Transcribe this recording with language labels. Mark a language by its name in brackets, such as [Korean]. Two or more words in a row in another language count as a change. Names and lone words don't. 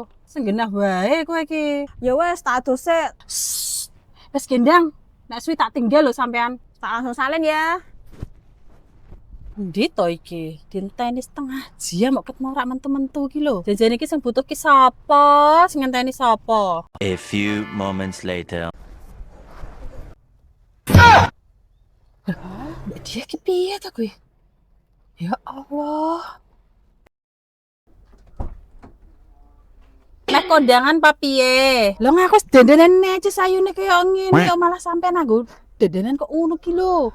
[Javanese] Senggenah wae kowe iki. Ya wes tak adus sik. Wes gendang. Nek suwi tak tinggal lho sampean. Tak langsung salin ya. Endi to iki? Dinteni setengah jam kok ketemu rak mentu-mentu ki lho. Janjane iki sing butuh ki sapa? Sing ngenteni sapa? [English] A few moments later. [Javanese] Mbak dia ki piye ta kuwi? [Arabic] Ya Allah. [Javanese] Nek kondangan pa piye? Lho ngaku wis dandanan aja sayune kaya ngene kok malah sampean aku dandanan kok ngono ki lho.